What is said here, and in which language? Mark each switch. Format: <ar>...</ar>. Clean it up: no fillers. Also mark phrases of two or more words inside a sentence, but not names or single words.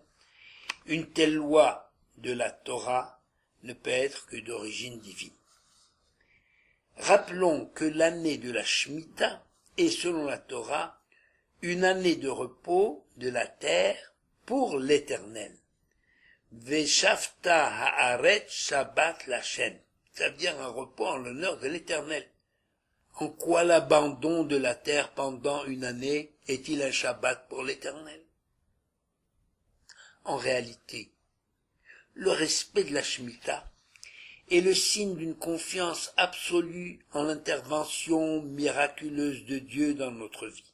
<fr>Une telle loi de la Torah ne peut être que d'origine divine. Rappelons que l'année de la Shemitah est, selon la Torah, une année de repos de la terre pour l'Éternel.</fr> <he>ושבתה הארץ שבת להשם.</he> <fr>Ça veut dire un repos en l'honneur de l'Éternel. En quoi l'abandon de la terre pendant une année est-il un Shabbat pour l'Éternel? En réalité, le respect de la Shemitah est le signe d'une confiance absolue en l'intervention miraculeuse de Dieu dans notre vie.</fr>